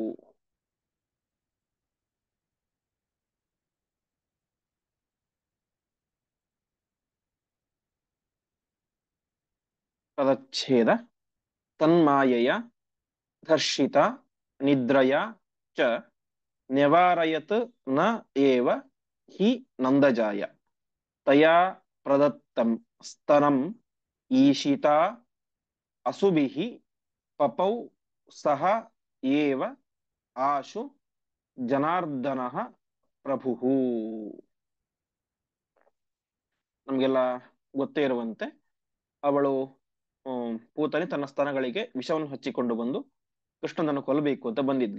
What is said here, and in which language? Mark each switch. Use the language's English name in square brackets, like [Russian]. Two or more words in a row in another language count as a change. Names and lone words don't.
[Kannada] ಪದಚ್ಛೇದ. [Sanskrit] ತನ್ಮಾಯಯ ಧರ್ಷಿತ ನಿದ್ರಯ ಚ ನ್ಯವಾರಯತ್ ನ ಏವ ಹಿ ನಂದಜಾಯ ತಯಾ ಪ್ರದತ್ತಂ ಸ್ತನಂ ಈಶಿತಾ ಅಸುಭಿಃ ಪಪೌ ಸಹ ಏವ ಆಶು ಜನಾರ್ದನಃ ಪ್ರಭುಃ. [Kannada] ನಮ್ಗೆಲ್ಲ ಗೊತ್ತೇ ಇರುವಂತೆ ಅವಳು ಪೂತನೆ ತನ್ನ ಸ್ತನಗಳಿಗೆ ವಿಷವನ್ನು ಹಚ್ಚಿಕೊಂಡು ಬಂದು ಕೃಷ್ಣನನ್ನು ಕೊಲ್ಲಬೇಕು ಅಂತ ಬಂದಿದ್ಲು.